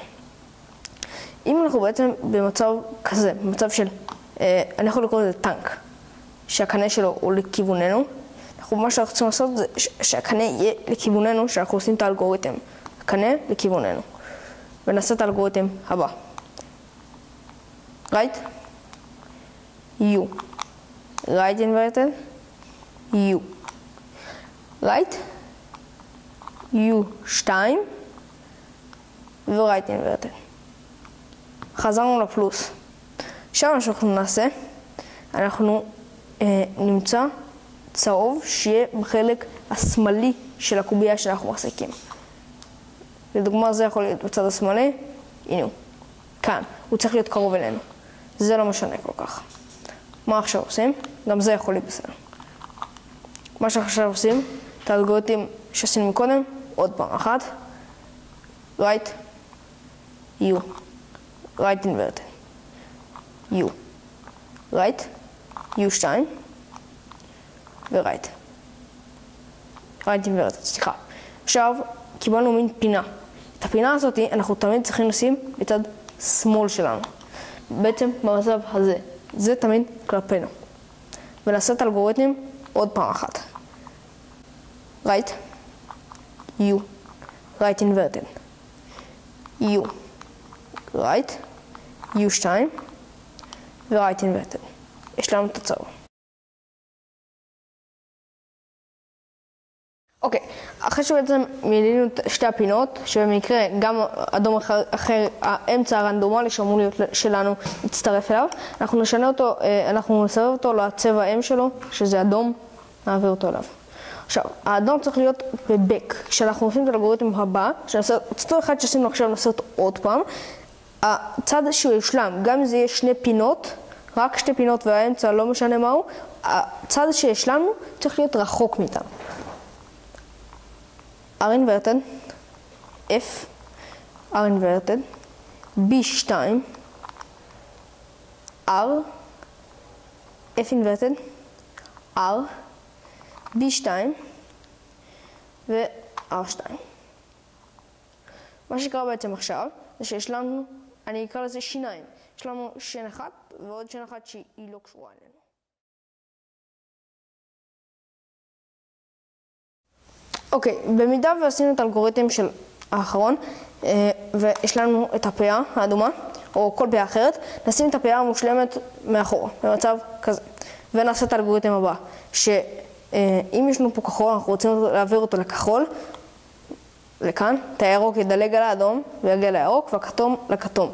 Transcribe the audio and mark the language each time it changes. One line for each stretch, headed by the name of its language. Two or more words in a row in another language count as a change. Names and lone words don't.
Hebrew: אם אנחנו בעצם במצב כזה, במצב של, אני יכול לקרוא לזה טנק, שהקנה שלו הוא לכיווננו, מה שאנחנו צריכים לעשות זה שהקנה יהיה לכיווננו, שאנחנו עושים את האלגוריתם. הקנה לכיווננו. ונעשה את האלגוריתם הבא.
English: right, U, right inverted, U, right, U2 ו-right inverted.
Hebrew: חזרנו לפלוס. עכשיו מה שאנחנו נעשה, אנחנו נמצא צהוב שיהיה בחלק השמאלי של הקובייה שאנחנו מחזיקים. לדוגמה זה יכול להיות בצד השמאלי, הנה הוא, כאן, הוא צריך להיות קרוב אלינו. זה לא משנה כל כך. מה עכשיו עושים? גם זה יכול להיות בסדר. מה שעכשיו עושים, את האלגוריתם שעשינו מקודם, עוד פעם אחת,
English: right, U, right inverted, U, right, U2, ו-right. right inverted,
Hebrew: סליחה. עכשיו, קיבלנו מין פינה. את הפינה הזאת אנחנו תמיד צריכים לשים בצד שמאל שלנו. בעצם במצב הזה. זה תמיד כלפינו. ונעשה את האלגוריתם עוד פעם אחת.
English: right, u, right inverted, u, right, u2, ו-right inverted.
Hebrew: יש לנו תוצאה. אוקיי, אחרי שבעצם מילינו את שתי הפינות, שבמקרה גם אדום אחר, האמצע הרנדומלי שאמור להיות שלנו יצטרף אליו, אנחנו נשנה אותו, אנחנו נסבב אותו לצבע M שלו, שזה אדום, נעביר אותו אליו. עכשיו, האדום צריך להיות בבק. כשאנחנו עושים את האלגוריתם הבא, שנעשה אותו אחד שעשינו עכשיו, נעשה אותו עוד פעם, הצד שהוא יושלם, גם אם זה יהיה שני פינות, רק שתי פינות והאמצע לא משנה מהו, הצד שישלמנו צריך להיות רחוק מאיתנו.
English: R inverted, F, R inverted, B2, R, F inverted, R, B2 ו-R2.
Hebrew: מה שקרה בעצם עכשיו זה שיש לנו, אני אקרא לזה שיניים. יש לנו שן אחת ועוד שן אחת שהיא לא קשורה אלינו. אוקיי, במידה ועשינו את האלגוריתם של האחרון ויש לנו את הפאה האדומה או כל פאה אחרת, נשים את הפאה המושלמת מאחורה במצב כזה ונעשה את האלגוריתם הבא שאם יש לנו פה כחול אנחנו רוצים להעביר אותו לכחול לכאן, את הירוק ידלג על האדום ויגיע לירוק והכתום לכתום.